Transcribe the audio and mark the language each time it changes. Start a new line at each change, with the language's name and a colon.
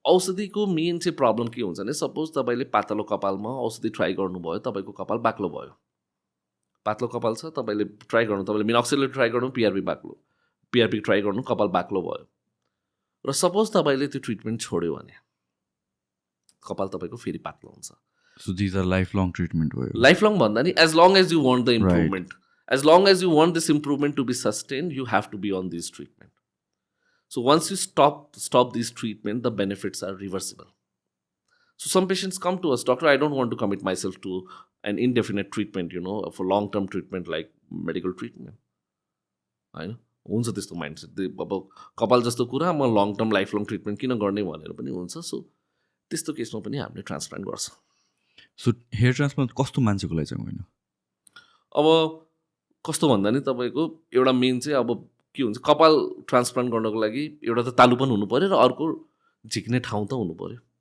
Nepali: औषधिको main चाहिँ problem के हुन्छ भने सपोज तपाईँले पातलो कपालमा औषधि ट्राई गर्नुभयो, तपाईँको कपाल बाक्लो भयो। पातलो कपाल छ, तपाईँले ट्राई गर्नु, तपाईँले मिनोक्सिडिल ट्राई गर्नु, पिआरपी ट्राई गर्नु, कपाल बाक्लो भयो। र सपोज तपाईँले त्यो ट्रिटमेन्ट छोड्यो भने कपाल तपाईँको फेरि पातलो हुन्छ।
English: So these are lifelong treatment
Nepali: भयो।
English: Lifelong भन्दा नि as long as you want the improvement, as long as you want this improvement to be sustain, you have to be on this treatment. So once you stop this treatment, the benefits are reversible. So some patients come to us, doctor, I don't want to commit myself to an indefinite treatment, for long-term treatment like medical treatment.
Nepali: होइन, हुन्छ त्यस्तो mindset. अब कपाल जस्तो कुरा म long term life long treatment किन गर्ने भनेर पनि हुन्छ। सो त्यस्तो केसमा पनि हामीले ट्रान्सप्लान्ट गर्छ। सो हेयर ट्रान्सप्लान्ट कस्तो मान्छेको लागि चाहिँ होइन? अब कस्तो भन्दा नि तपाईँको एउटा मेन चाहिँ अब के हुन्छ, कपाल ट्रान्सप्लान्ट गर्नको लागि एउटा त तालुपन हुनु पऱ्यो र अर्को झिक्ने ठाउँ त हुनु पऱ्यो।